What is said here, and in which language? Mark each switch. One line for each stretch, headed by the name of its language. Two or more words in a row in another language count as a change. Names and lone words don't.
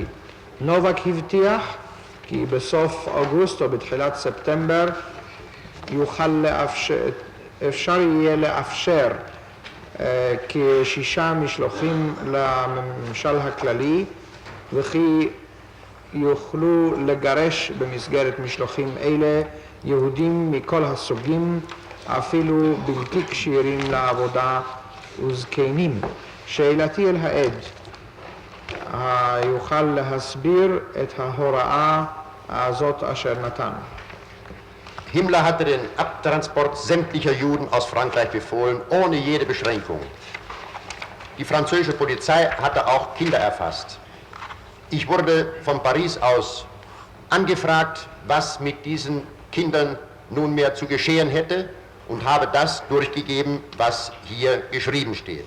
Hebrew: נובק הבטיח כי בסוף אוגוסט או בתחילת ספטמבר אפשר יהיה לאפשר כ6 משלוחים לממשל הכללי וכי יוכלו לגרש במסגרת משלוחים אלה יהודים מכל הסוגים, אפילו בלתי כשירים לעבודה וזקנים. שאלתי אל העד, יוכל להסביר את ההוראה הזאת אשר נתן.
German: Himmler hatte den Abtransport sämtlicher Juden aus Frankreich befohlen, ohne jede Beschränkung. Die französische Polizei hatte auch Kinder erfasst. Ich wurde von Paris aus angefragt, was mit diesen Kindern nunmehr zu geschehen hätte und habe das durchgegeben, was hier geschrieben steht.